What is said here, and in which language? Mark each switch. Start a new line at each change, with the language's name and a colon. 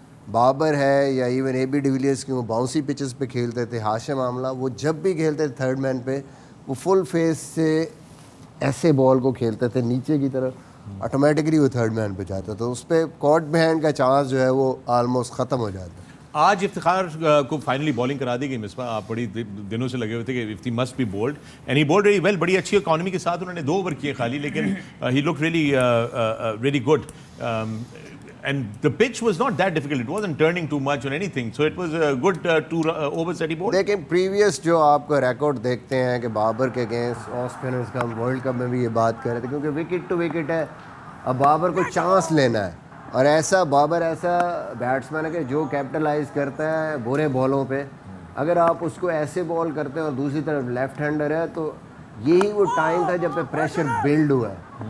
Urdu: بابر ہے یا even a be ڈیویلیئرس کی وہ باؤنسی پچز پہ کھیلتے تھے, ہاشم عاملہ وہ جب بھی کھیلتے تھے تھرڈ مین پہ وہ فل فیس سے ایسے بال کو کھیلتے تھے نیچے کی طرف, آٹومیٹکلی وہ تھرڈ مین پہ جاتا, تو اس پہ کاٹ بہینڈ کا چانس جو ہے وہ آلموسٹ ختم ہو جاتا ہے. آج افتخار کو فائنلی بالنگ کرا دی گئی.
English: Misbah
Urdu: آپ بڑی دنوں سے لگے ہوئے تھے کہ
English: If he must be bowled and he bowled very well.
Urdu: بڑی اچھی اکانومی کے ساتھ انہوں نے 2 اوور کیے خالی, لیکن
English: He look really good. And the pitch was not that difficult. It wasn't turning too much or anything. So it was a good 2 overs that he bowled.
Urdu: لیکن پریویس جو آپ کا ریکارڈ دیکھتے ہیں کہ بابر کے اگینسٹ آف اسپنرز کا, ہم ورلڈ کپ میں بھی یہ بات کر رہے تھے کیونکہ وکٹ ٹو وکٹ ہے. اب بابر کو چانس لینا ہے, اور بابر ایسا بیٹسمین ہے کہ جو کیپٹلائز کرتا ہے برے بالوں پہ. اگر آپ اس کو ایسے بال کرتے ہیں اور دوسری طرف لیفٹ ہینڈر ہے تو یہی وہ ٹائم تھا جب پہ پریشر بلڈ ہوا ہے.